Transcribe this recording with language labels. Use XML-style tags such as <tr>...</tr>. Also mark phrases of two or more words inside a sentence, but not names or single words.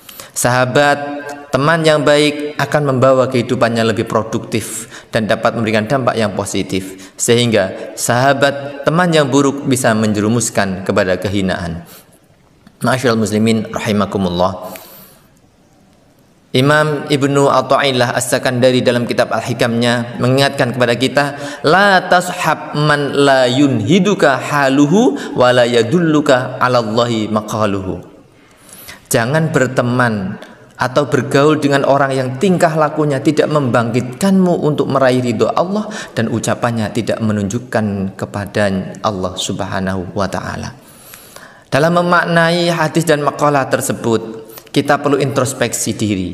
<id>Sahabat, teman yang baik akan membawa kehidupannya lebih produktif dan dapat memberikan dampak yang positif, sehingga sahabat, teman yang buruk bisa menjerumuskan kepada kehinaan.</id> <ar>معاشر المسلمين رحمكم الله.</ar> <id>Imam Ibnu Athaillah As-Sakandari dalam kitab Al-Hikamnya mengingatkan kepada kita,</id> <ar>لا تصحب من لا ينهضك حاله ولا يدلك على الله مقاله.</ar> <id>Jangan berteman atau bergaul dengan orang yang tingkah lakunya tidak membangkitkanmu untuk meraih ridho Allah dan ucapannya tidak menunjukkan kepada Allah</id> <ar>سبحانه وتعالى.</ar> <id>Dalam memaknai hadis dan makalah tersebut, kita perlu introspeksi diri.</id>